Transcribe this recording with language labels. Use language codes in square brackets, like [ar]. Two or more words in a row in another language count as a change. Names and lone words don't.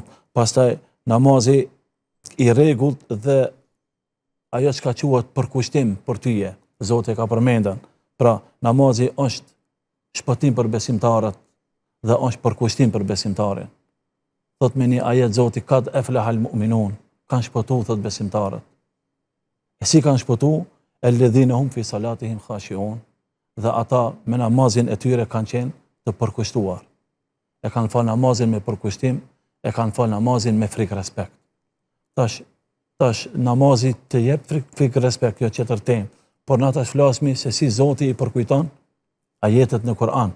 [sq] Pastaj namazi i rregullt dhe ajo që ka quhet përkushtim për tyje, Zoti ka përmendën. Pra, namazi është shpëtim për besimtarët dhe është përkushtim për besimtarin. Thot me një ajet Zoti [ar] قد أفلح المؤمنون, [sq] kanë shpëtu, thot besimtarët. E si kanë shpëtu? [ar] الذين هم في صلاتهم خاشعون, [sq] dhe ata me namazin e tyre kanë qenë të përkushtuar. E kanë falë namazin me përkushtim, e kanë falë namazin me frikë respekt. Tash namazi të jep frikë respekt, jo qëtër temë, por na tash flasmi se si Zoti i përkujton ajetet në Kur'an.